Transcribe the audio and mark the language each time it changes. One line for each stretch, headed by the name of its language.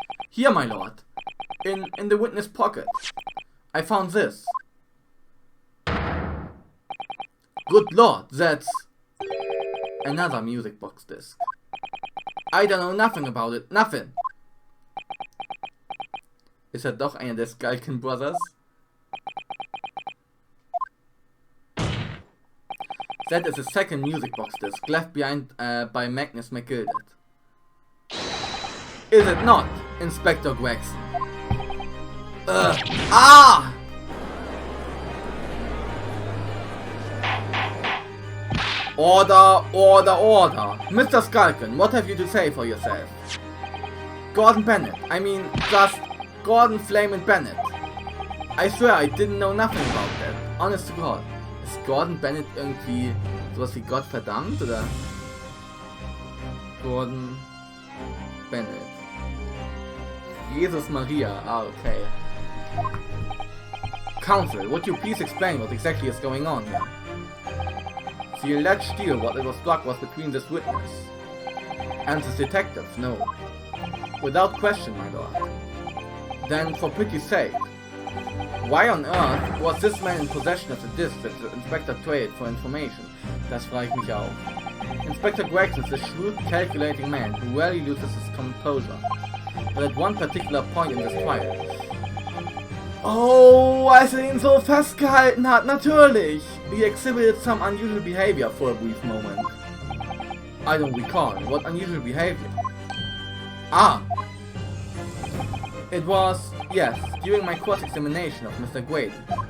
English: Here, my lord. In the witness pocket. I found this. Good lord, that's another music box disc. I don't know nothing about it, nothing.
German: Ist er doch einer der Skalken Brothers?
English: That is a second music box disc left behind by Magnus McGilded. Is it not, Inspector Gregson? Order! Mr. Skalken, what have you to say for yourself? Gordon Bennett, I mean, just Gordon Flamin' Bennett. I swear I didn't know nothing about that. Honest to God.
German: Ist Gordon Bennett irgendwie sowas wie Gott verdammt, oder?
English: Gordon Bennett. Jesus Maria, okay. Counsel, would you please explain what exactly is going on here? The alleged deal, what it was struck, was between this witness and this detective, no. Without question, my lord. Then, for pity's sake, why on earth was this man in possession of the disc that the inspector traded for information?
German: Das frage ich mich auch.
English: Inspector Gregson is a shrewd, calculating man who rarely loses his composure. But at one particular point in this trial...
German: Oh, als ihn so festgehalten hat, natürlich!
English: He exhibited some unusual behavior for a brief moment. I don't recall. What unusual behavior? It was, yes, during my cross-examination of Mr. Graydon.